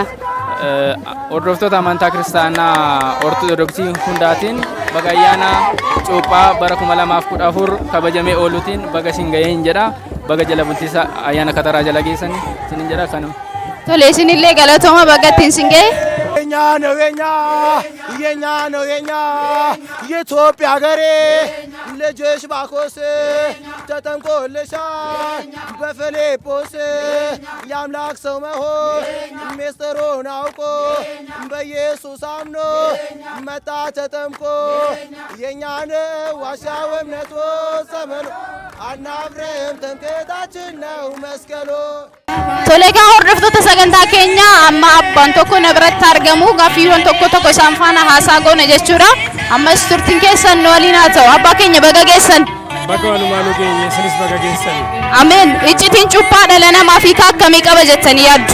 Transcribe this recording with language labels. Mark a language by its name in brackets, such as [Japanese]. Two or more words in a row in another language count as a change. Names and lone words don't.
[Oromo] Hordoftoota amantaa kiristaanaa Ortodoksii hundaatiin baga ayyaana cuuphaa bara 2014 kabajamee ooluutiin baga isin ga'een jedha. Baga jala bultii ayyaana kataraa jala geessan isin jedha kanuma. Tole isinillee galatooma baga ittiin isin ga'e. [Amharic] የኛ የኢትዮጵያ ሀገሬ ልጅሽ ባኮስ ተጠምቆልሻል በፊልጶስ የአምላክ ሰው መሆን ምስጢሩን አውቆ በኢየሱስ አምኖ መጣ ተጠምቆ የእኛን ዋሻው እምነቱ ዘመኑ አናፍርም ትምክህታችን ነው መስቀሉ። [Oromo] Tole egaa hordoftoota sagantaa keenya amma abbaan tokko na biratti argamu gaaffiiwwan tokko isaan faana haasaa goona jechuudha. Ammas turtiin keessan nu waliin haa ta'u. Abbaa keenya baga geessan. Baga walumaanuu keenya isinis baga geessan. Ameen. Iccitiin cuuphaa dhala namaa fi akkamii qaba jettanii yaaddu?